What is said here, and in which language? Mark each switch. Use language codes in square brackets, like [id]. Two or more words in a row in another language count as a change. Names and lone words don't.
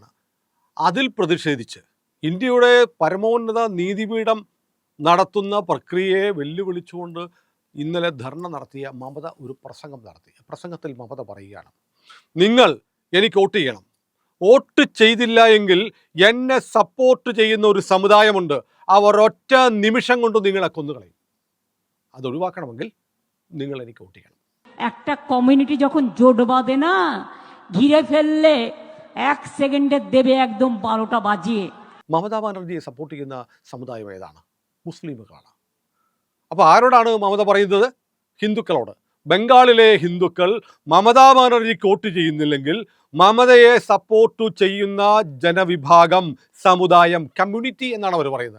[ml] അതിൽ പ്രതിഷേധിച്ച് ഇന്ത്യയുടെ പരമോന്നത നീതിപീഠം നടത്തുന്ന പ്രക്രിയയെ വെല്ലുവിളിച്ചുകൊണ്ട് ഇന്നലെ ധർണ നടത്തിയ മമത ഒരു പ്രസംഗം നടത്തി. പ്രസംഗത്തിൽ മമത പറയുകയാണ്, നിങ്ങൾ എനിക്ക് വോട്ട് ചെയ്യണം. വോട്ട് ചെയ്തില്ല എങ്കിൽ എന്നെ സപ്പോർട്ട് ചെയ്യുന്ന ഒരു സമുദായമുണ്ട്, അവർ ഒറ്റ നിമിഷം കൊണ്ട് നിങ്ങളെ കൊന്നുകളയും. അതൊഴിവാക്കണമെങ്കിൽ നിങ്ങൾ എനിക്ക് വോട്ട് ചെയ്യണം. [bn] একটা কমিউনিটি যখন জোট বাঁধে না, ঘিরে ফেললে 1 সেকেন্ডে দেবে একদম 12টা বাজিয়ে. [ml] മമതാ ബാനർജിയെ സപ്പോർട്ട് ചെയ്യുന്ന സമുദായം ഏതാണ്? മുസ്ലിമുകളാണ്. അപ്പോൾ ആരോടാണ് മമത പറയുന്നത്? ഹിന്ദുക്കളോട്. ബംഗാളിലെ ഹിന്ദുക്കൾ മമതാ ബാനർജിക്ക് വോട്ട് ചെയ്യുന്നില്ലെങ്കിൽ മമതയെ സപ്പോർട്ട് ചെയ്യുന്ന ജനവിഭാഗം, സമുദായം, കമ്മ്യൂണിറ്റി എന്നാണ് അവർ പറയുന്നത്.